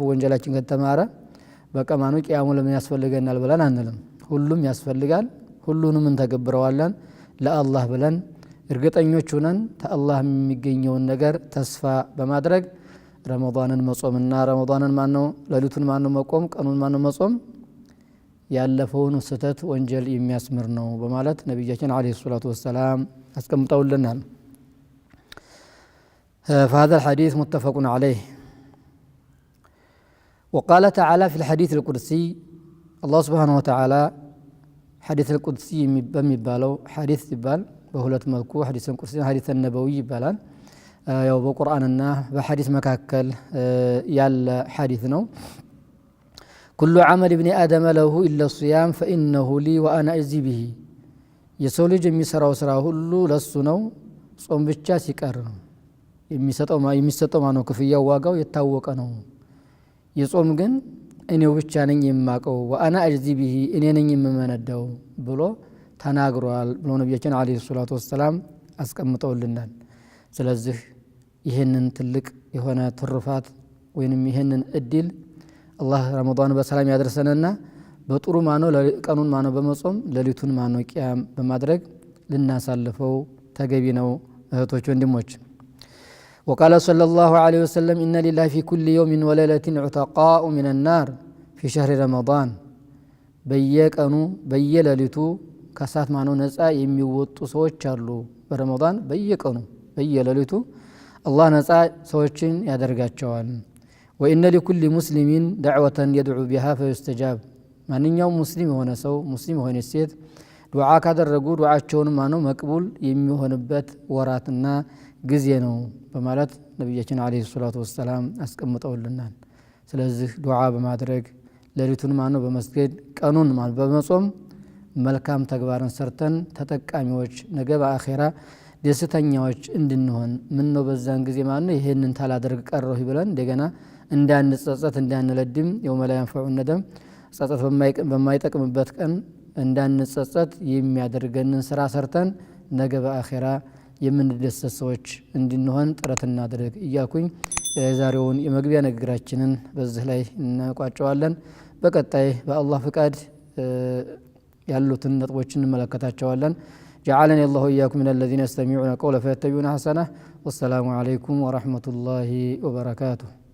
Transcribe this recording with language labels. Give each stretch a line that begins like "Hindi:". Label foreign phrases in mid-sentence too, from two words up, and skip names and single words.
Amharic: ወንጀላችን ከተማረ በቃ ማነው ቂያሙ ለምን ያስፈልገናል ብለን አንልም ሁሉም ያስፈልጋል ሁሉንም እንተገብረዋለን ለአላህ ብለን እርግጠኞች ሆነን ተአላህ የሚገኘውን ነገር ተስፋ በማድረግ ረመዳንን መጾምና ረመዳንን ማነው ለሊቱን ማነው መቆም ቀኑን ማነው መጾም ያለፈውን ስተት ወንጀል የሚያስምር ነው በማለት ነብያችን
Arabic: عليه الصلاة والسلام
Amharic: አስቀምጠውልናል
Arabic: فهذا الحديث متفق عليه وقال تعالى في الحديث القدسي الله سبحانه وتعالى حديث القدسي بميبالو حديث يبال بهولت መልኩ حديث القدسي حديث النبوي ይባላል
Amharic: ያው በቁርአንና በሐዲስ መካከል ያለ ሐዲስ ነው
Arabic: كل عمل ابن ادم له الا الصيام فانه لي وانا اجزي به
Amharic: የሰው ልጅ የሚሰራው ስራ ሁሉ ለሱ ነው ጾም ብቻ ሲቀር ነው የሚሰጠው ማነው ክፍያው ዋጋው የታወቀ ነው የጾም ግን እኔው ብቻ ነኝ የማቀው
Arabic: وانا اجزي به
Amharic: እኔ ነኝ የምመነዳው ብሎ ተናግሯል ብሎ ነብያችን
Arabic: عليه الصلاة والسلام
Amharic: አስቀምጠውልናል ስለዚህ ይሄንን ትልቅ የሆነ ትሩፋት ወይንም ይሄንን እድል አላህ ረመዳን በሰላም ያድርሰንና በጥሩ ማነው ቀኑን ማነው በመጾም ለሊቱን ማነው ቂያም በማድረግ ልናሳልፈው ተገቢ ነው እህቶች
Arabic: ወንድሞች وقال صلى الله عليه وسلم إن لله في كل يوم وليلة عتقاء من النار في شهر رمضان
Amharic: በየቀኑ በየሌሊቱ ከሳት ማነው ነፃ የሚወጡ ሰዎች አሉ በረመዳን በየቀኑ በየሌሊቱ አላህ ነፃ ሰዎችን ያደርጋቸዋል
Arabic: وإن لكل مسلم دعوة يدعو بها فيستجاب
Amharic: ማንኛውም ሙስሊም የሆነ ሰው ሙስሊም የሆነ ሴት ዱዓ ካደረጉ ዱዓቸውን ማነው መቅቡል የሚሆንበት ወራትና ጊዜ ነው በማለት ነብያችን አለይሂ
Arabic: الصلاة والسلام
Amharic: አስቀምጠውልናል ስለዚህ ዱዓ በማድረግ ሌሊቱን ማነው በመስገድ ቀኑን ማነው በመጾም መልካም ተግባርን ሰርተን ተጠቃሚዎች ነገ በአኺራ ደስተኛዎች እንድንሆን ምን ነው በዛን ጊዜ ማነው ይሄንን ታላደርግ ቀረው ይብለን እንደገና እንዳንጸጸት እንዳንለድም
Arabic: يوم لا ينفع الندم
Amharic: ጸጸት በማይጠቅምበት ቀን እንዳንጸጸት የሚያደርገንን ስራ ሰርተን ነገ በአኺራ የምንደሰት ሰዎች እንድንሆን ጥረት እናድርግ እያልኩኝ የዛሬውን የመግቢያ ንግግራችንን በዚህ ላይ እንቋጨዋለን በቀጣይ በአላህ ፍቃድ ያሉትን ነጥቦችን እንመለከታቸዋለን
Arabic: جعلني الله إياكم من الذين يستمعون القول فيتبعون أحسنه والسلام عليكم ورحمة الله وبركاته